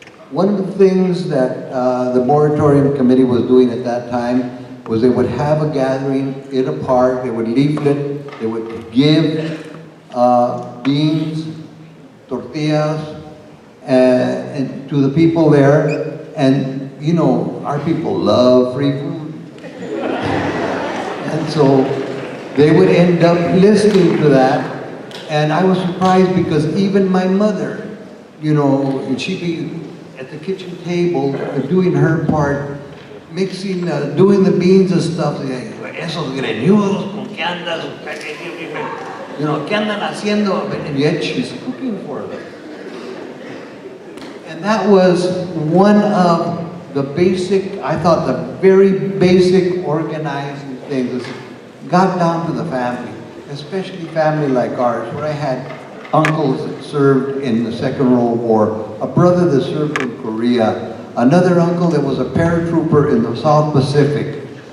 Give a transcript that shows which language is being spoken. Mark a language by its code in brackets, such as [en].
[en] One of the things that the Moratorium Committee was doing at that time was they would have a gathering in a park, they would leaflet, they would give beans, tortillas, and to the people there, and you know, our people love free food. And so they would end up listening to that, and I was surprised because even my mother, you know, she'd be at the kitchen table doing her part, mixing, doing the beans and stuff. [es] Esos greñudos, ¿con qué andas? [en] You know, [es] ¿qué andan haciendo? [en] And yet she's cooking for them. And that was one of the basic, I thought the very basic organizing things. Got down to the family, especially family like ours, where I had uncles that served in the Second World War, a brother that served in Korea, another uncle that was a paratrooper in the South Pacific.